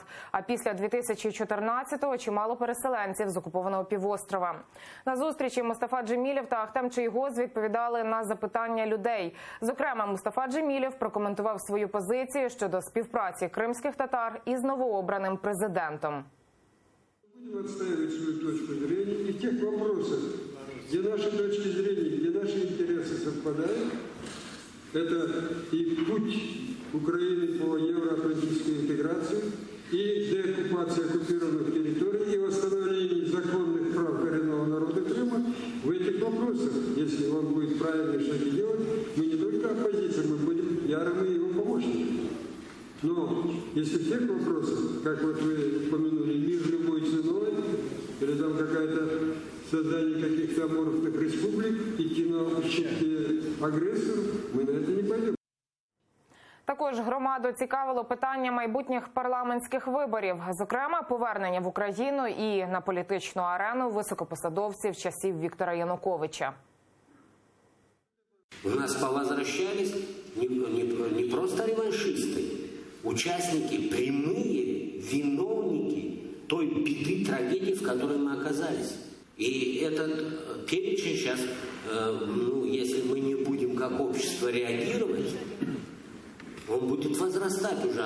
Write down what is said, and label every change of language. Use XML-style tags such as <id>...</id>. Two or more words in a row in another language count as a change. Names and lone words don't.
<uk>А після 2014-го чимало переселенців з окупованого півострова. На зустрічі Мустафа Джемілєв та Ахтем Чийгоз відповідали на запитання людей. Зокрема, Мустафа Джемілєв прокоментував свою позицію щодо співпраці кримських татар із новообраним президентом.</uk> <ru>Будем отстаивать свою точку зрения и в тех вопросах, где наши точки зрения, где наши интересы совпадают. Это и путь Украины по евроатлантической интеграции, и деоккупация оккупированных территорий, и восстановление законных прав коренного народа Крыма. В этих вопросах, если он будет правильные шаги делать, мы не только оппозиция, мы будем ярыми его помощниками. Но если в тех вопросах, как вот вы упомянули, мир любой ценой, или там какое-то создание каких-то аморфных республик, идти на ущерб агрессору, мы на это не пойдем.</ru> <uk>Також громаду цікавило питання майбутніх парламентських виборів, зокрема повернення в Україну і на політичну арену високопосадовців часів Віктора Януковича.</uk> <ru>У нас повозвращались не просто реваншисты, участники, прямые виновники той беды, трагедии, в которой мы оказались. И этот перечень сейчас, если мы не будем как общество реагировать, он будет возрастать уже.</ru>